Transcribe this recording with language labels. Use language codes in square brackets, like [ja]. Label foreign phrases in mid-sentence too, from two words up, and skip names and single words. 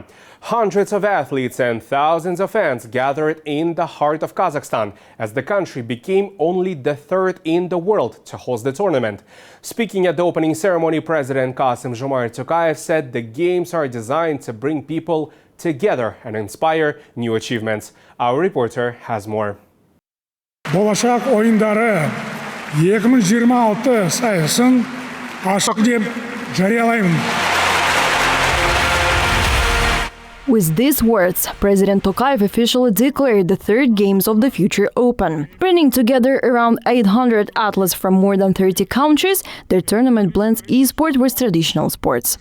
[en] Hundreds of athletes and thousands of fans gathered in the heart of Kazakhstan, as the country became only the third in the world to host the tournament. Speaking at the opening ceremony, President Kassym-Jomart Tokayev said the games are designed to bring people together and inspire new achievements. Our reporter has more. [kk] Болашақ ойындары 2026 сайысын ашық деп жариялаймын. [en] With these words, President Tokayev officially declared the third Games of the Future open. Bringing together around 800 athletes from more than 30 countries, the tournament blends e-sport with traditional sports.